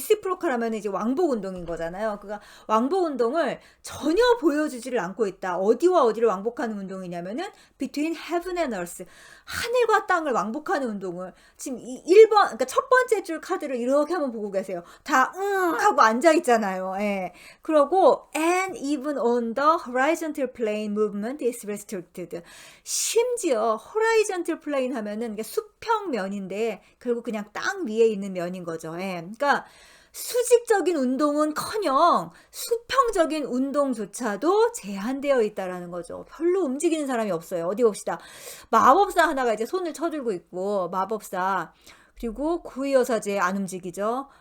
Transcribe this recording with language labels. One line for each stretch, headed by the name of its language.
Korean: 리시프로컬 하면 이제 왕복 운동인 거잖아요. 그러니까 왕복 운동을 전혀 보여주지를 않고 있다. 어디와 어디를 왕복하는 운동이냐면은
English: between heaven and earth.
Korean: 하늘과 땅을 왕복하는 운동을 지금 1번, 그러니까 첫 번째 줄 카드를 이렇게 한번 보고 계세요. 다 하고 앉아 있잖아요. 그러고
English: and even on the horizontal plane movement is restricted.
Korean: 심지어 horizontal plane 하면은 이게 수평 면인데 결국 그냥 땅 위에 있는 면인 거죠. 그러니까 수직적인 운동은커녕 수평적인 운동조차도 제한되어 있다라는 거죠. 별로 움직이는 사람이 없어요. 어디 봅시다. 마법사 하나가 이제 손을 쳐들고 있고 마법사, 그리고 구의여사제 안 움직이죠.